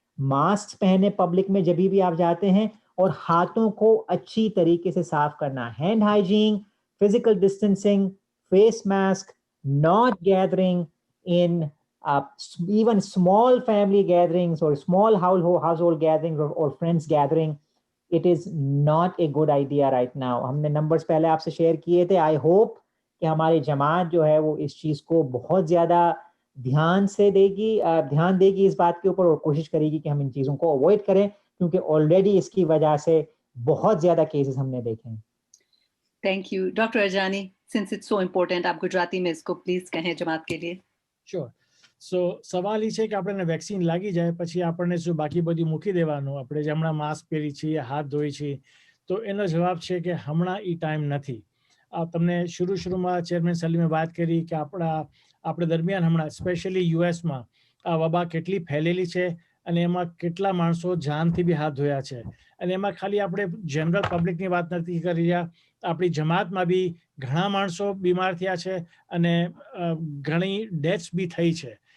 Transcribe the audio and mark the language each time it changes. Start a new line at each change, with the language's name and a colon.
Hindi: Mask पहने public में जब भी आप जाते हैं, और हाथों को अच्छी तरीके से साफ करना, hand hygiene, physical distancing, face mask,
English: not gathering in even small family gatherings or small household gatherings or friends gathering. It is not a good idea right now.
Hindi: हमने नंबर्स पहले आपसे शेयर किए थे। आई होप कि हमारी जमात जो है वो इस चीज को बहुत ज्यादा ध्यान देगी इस बात के ऊपर, और कोशिश करेगी कि हम इन चीजों को अवॉइड करें, क्योंकि ऑलरेडी इसकी वजह से बहुत ज्यादा केसेस हमने देखे हैं।
English: thank you doctor Ajani, since it's so important,
Hindi: आप गुजराती में इसको प्लीज कहें जमात के लिए।
English: Sure.
Gujarati: સો સવાલ એ છે કે આપણને વેક્સિન લાગી જાય પછી આપણને શું બાકી બધું મૂકી દેવાનું, આપણે જે હમણાં માસ્ક પહેરી છીએ, હાથ ધોઈ છીએ, તો એનો જવાબ છે કે હમણાં એ ટાઈમ નથી। તમને શરૂમાં ચેરમેન સલીમે વાત કરી કે આપણે દરમિયાન હમણાં સ્પેશિયલી યુએસમાં આ વબા કેટલી ફેલેલી છે અને એમાં કેટલા માણસો જાનથી બી હાથ ધોયા છે, અને એમાં ખાલી આપણે જનરલ પબ્લિકની વાત નથી કરી રહ્યા, આપણી જમાતમાં બી ઘણા માણસો બીમાર થયા છે અને ઘણી ડેથ્સ બી થઈ છે।